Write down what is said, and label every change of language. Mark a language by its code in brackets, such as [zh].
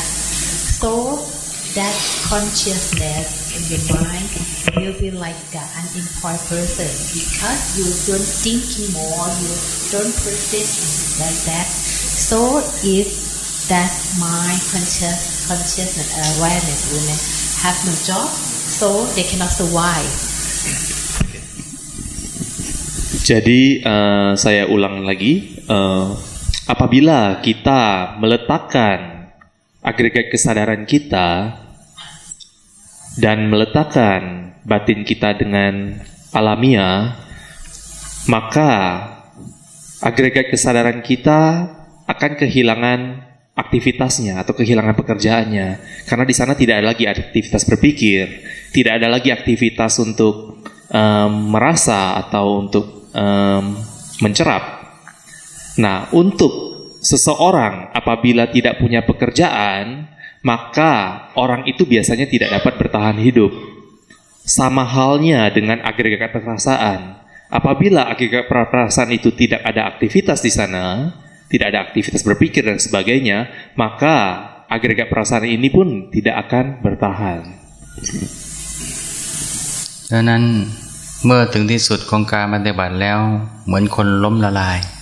[en] So that consciousness in your mind will be like an unemployed person because you don't thinking more, you don't perceive like that. So if that mind consciousness awareness element have no job, so they cannot survive. [id] Jadi saya ulang lagi, apabila kita meletakkan agregat kesadaran kita dan meletakkan batin kita dengan alamiah, maka agregat kesadaran kita akan kehilangan aktivitasnya atau kehilangan pekerjaannya, karena di sana tidak ada lagi aktivitas berpikir, tidak ada lagi aktivitas untuk merasa atau untuk mencerap. Nah, untuk seseorang apabila tidak punya pekerjaan, maka orang itu biasanya tidak dapat bertahan hidup. Sama halnya dengan agregat perasaan. Apabila agregat perasaan itu tidak ada aktivitas di sana, tidak ada aktivitas berpikir dan sebagainya, maka agregat perasaan ini pun tidak akan bertahan. [th] ดังนั้นเมื่อถึงที่สุดของการปฏิบัติแล้วเหมือนคนล้มละลาย